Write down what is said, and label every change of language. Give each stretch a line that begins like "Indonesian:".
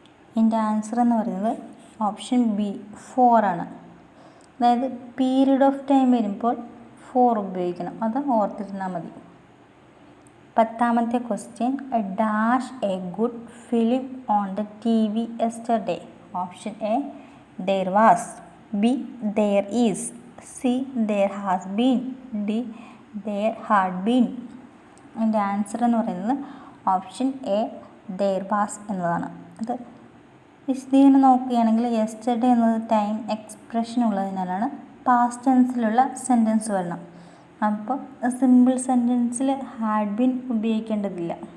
Malayalam: ഇതിൻ്റെ ആൻസർ എന്ന് പറയുന്നത് ഓപ്ഷൻ ബി 4 ആണ്. അതായത് പീരീഡ് ഓഫ് ടൈം വരുമ്പോൾ 4 ഉപയോഗിക്കണം, അത് ഓർത്തിരുന്നാൽ മതി.
English: 10ാമത്തെ question, dash a good film on the TV yesterday. Option A there was, B there is, C there has been, D there had been.
Malayalam: അതിൻ്റെ ആൻസർ എന്ന് പറയുന്നത് ഓപ്ഷൻ എ
English: there was
Malayalam: എന്നതാണ്. അത് വിശദീകരണം നോക്കുകയാണെങ്കിൽ യെസ്റ്റർഡേ എന്നത് ടൈം എക്സ്പ്രഷൻ ഉള്ളതിനാലാണ് past ടെൻസിലുള്ള sentence വരണം. അപ്പോൾ സിമ്പിൾ സെൻറ്റൻസിൽ ഹാഡ് ബീൻ ഉപയോഗിക്കേണ്ടതില്ല.